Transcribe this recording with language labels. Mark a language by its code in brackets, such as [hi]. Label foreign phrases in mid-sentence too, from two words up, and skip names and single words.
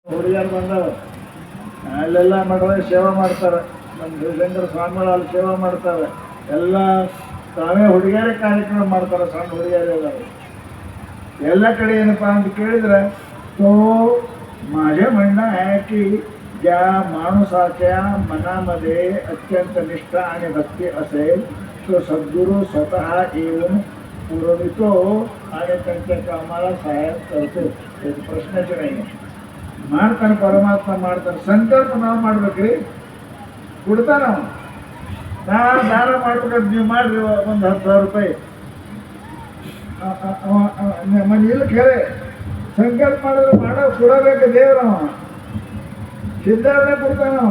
[kn] ಹುಡುಗಿಯರು ಬಂದವ ಅಲ್ಲೆಲ್ಲ ಮಾಡಿದ್ರೆ ಸೇವೆ ಮಾಡ್ತಾರೆ. ನಮ್ಮ ಶಿವಶಂಕರ ಸ್ವಾಮಿಗಳು ಅಲ್ಲಿ ಸೇವೆ ಮಾಡ್ತಾರೆ. ಎಲ್ಲ ತಾವೇ ಹುಡುಗಿಯರೇ ಕಾರ್ಯಕ್ರಮ ಮಾಡ್ತಾರೆ. ಸಣ್ಣ ಹುಡುಗಿಯರೆಲ್ಲ ಎಲ್ಲ ಕಡೆ ಏನಪ್ಪಾ ಅಂತ ಕೇಳಿದ್ರೆ [mr] तो माझे म्हणणं आहे की ज्या माणसाच्या मनामध्ये अत्यंत निष्ठा आणि भक्ती असेल तो सद्गुरू स्वतः येऊन पुरवितो आणि त्यांच्या कामाला सहाय्य करतो. त्याचा प्रश्नच नाही. [kn] ಮಾಡ್ತಾನೆ ಪರಮಾತ್ಮ ಮಾಡ್ತಾನೆ. ಸಂಕಲ್ಪ ನಾವು ಮಾಡ್ಬೇಕ್ರಿ, ಕೊಡ್ತಾನ ನಾವು ದಾನ ಮಾಡ್ಬೇಕಂತ ನೀವು ಮಾಡ್ರಿ ಒಂದು 10,000 ರೂಪಾಯಿ ಮನೆ ಇಲ್ಲ ಕೇಳಿ ಸಂಕಲ್ಪ ಮಾಡಿದ್ರೆ ಮಾಡೋ ಕೊಡಬೇಕು ದೇವ್ರವ ಸಿದ್ಧಾರಣ ಕೊಡ್ತಾನವ.